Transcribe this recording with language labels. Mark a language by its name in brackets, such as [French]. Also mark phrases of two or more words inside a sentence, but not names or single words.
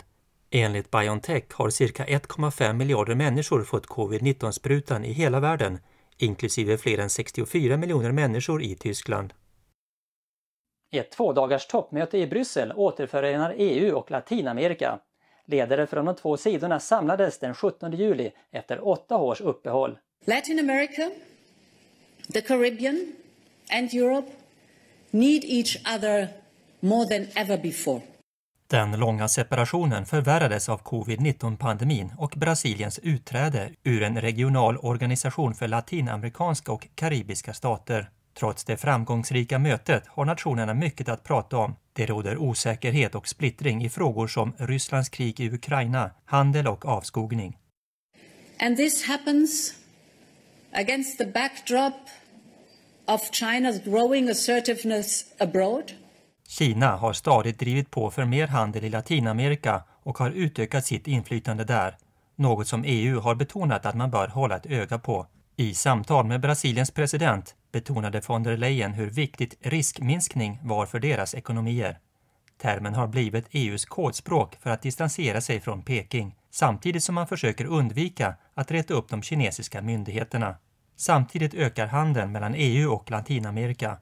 [Swedish] Enligt BioNTech har cirka 1,5 miljarder människor fått covid-19-sprutan i hela världen, inklusive fler än 64 miljoner människor i Tyskland. Ett 2-dagars toppmöte i Bryssel återförenar EU och Latinamerika. Ledare från de 2 sidorna samlades den 17 juli efter 8 års uppehåll. [English] Latin America, the Caribbean and Europe need each other more than ever before. [Swedish] Den långa separationen förvärrades av covid-19-pandemin och Brasiliens utträde ur en regional organisation för latinamerikanska och karibiska stater. Trots det framgångsrika mötet har nationerna mycket att prata om. Det råder osäkerhet och splittring i frågor som Rysslands krig i Ukraina, handel och avskogning. [English] And this happens against the backdrop of China's growing assertiveness abroad. [Swedish] Kina har stadigt drivit på för mer handel i Latinamerika och har utökat sitt inflytande där. Något som EU har betonat att man bör hålla ett öga på. I samtal med Brasiliens president betonade von der Leyen hur viktigt riskminskning var för deras ekonomier. Termen har blivit EUs kodspråk för att distansera sig från Peking, samtidigt som man försöker undvika att reta upp de kinesiska myndigheterna. Samtidigt ökar handeln mellan EU och Latinamerika.